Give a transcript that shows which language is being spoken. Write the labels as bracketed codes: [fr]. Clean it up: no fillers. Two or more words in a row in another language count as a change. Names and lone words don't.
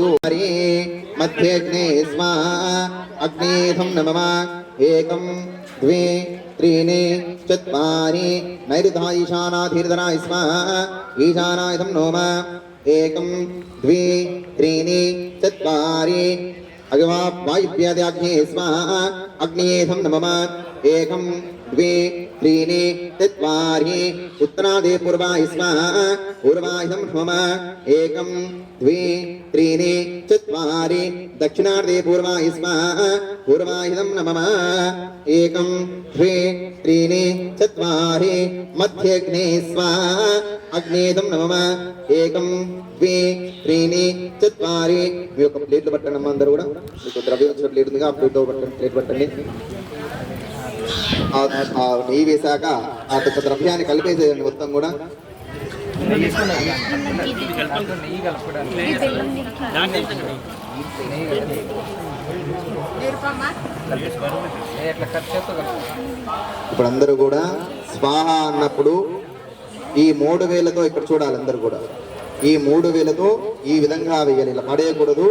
[sa] మరి మధ్యగ్నే స్వాహ అగ్నేథం నమః ఏకం ద్వే త్రీణి చత్వారి నైరుతా ఈశానాధీర్ధనాయ స్వాహ ఈశానాయుధం నోమ ఏకం ద్వే త్రీణి చత్వారి అగవా వాయువ్యాగ్నే స్వాహ అగ్నేథం నమః ఏకం द्वे त्रीणि चत्वारि उत्तरादे पूर्वाय स्वाहा पूर्वायुधं नमः एकं द्वे त्रीणि चत्वारि दक्षिणार्धे पूर्वाय स्वाहा पूर्वायुधं नमः एकं द्वे त्रीणि चत्वारि मध्यग्ने स्वाहा अग्नेयं नमः एकं द्वे त्रीणि चत्वारि [te] మీ యొక్క ప్లేట్లు పట్టండి అమ్మ అందరూ కూడా మీకు ద్రవ్యం వచ్చిన ప్లేట్ ఉందిగా ఆ ప్లేట్ పట్టండి నెయ్యి వేశాక ఆ యొక్క ద్రవ్యాన్ని కలిపేసేయండి మొత్తం కూడా ఇప్పుడు అందరూ కూడా స్వాహ అన్నప్పుడు ఈ 3 వేలతో ఇక్కడ చూడాలి, అందరూ కూడా ఈ 3 వేలతో ఈ విధంగా వేయాలి, ఇలా పడేయకూడదు.